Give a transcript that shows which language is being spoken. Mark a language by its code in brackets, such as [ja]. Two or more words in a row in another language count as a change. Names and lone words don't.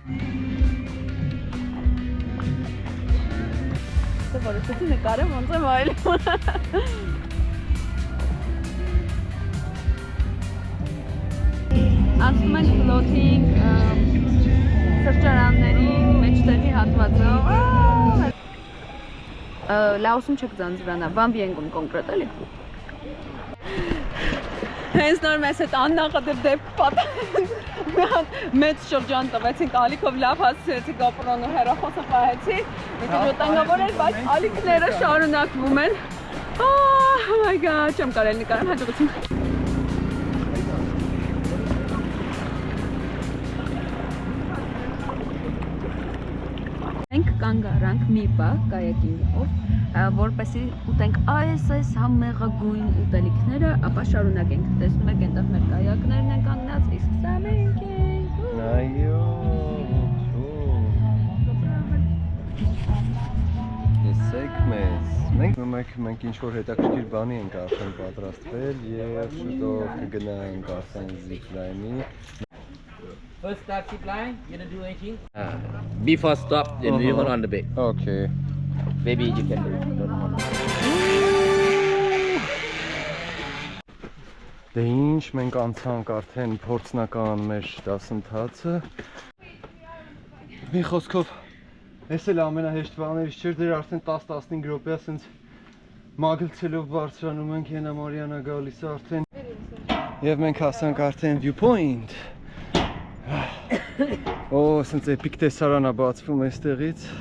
[hy] Դե որոշեցի նկարեմ ոնց եմ այլում։ Ասում են floating սրճարանների մեջտեղի հատվածով։ Լաոսում չեք ձանձրանա, Բամբի ենք կոնկրետ էլի։ Հենց նոր մեզ հետ աննախադեպ դեպք պատահեց։ Մի հատ մեծ շրջան տվեցինք, ալիքով լավ հասցրեցինք ապրոնու հեռախոսը պահեցի։ Մի քիչ վտանգավոր էր, բայց ալիքները շարունակվում են։ [en] Oh my god, [hy] չեմ կարել նկարեմ, հաջողություն։ Մենք կանգ առանք մի պահ կայակինգով, որպեսզի ուտենք այս համեղագույն ուտելիքները, ապա շարունակենք։ Տեսնում եք, այնտեղ մեր կայակներն են կանգնած, իսկ սա մենք ենք։ Այո։ Տեսեք մեզ։ Մենք ինչ-որ հետաքրքիր բանի ենք արդեն պատրաստվել և շուտով կգնանք արդեն zipline-ի։ [en] First start zip line, you gonna do anything? Before stop, then you hold on the bait. Okay. Maybe you can do it. Don't hold on. [hy] Դե ինչ մենք անցանք արդեն փորձնական մեր դասընթացը։ Մի խոսքով, ես էլ ամենահեշտ բաներից չէր, դեր արդեն 10-15 րոպե ասենց մագլցելով բարձրանում ենք, ենա Մարիանա գալիս արդեն։ Եվ մենք հասանք արդեն viewpoint։ Օ, ասենց էպիկ տեսարան է բացվում այստեղից։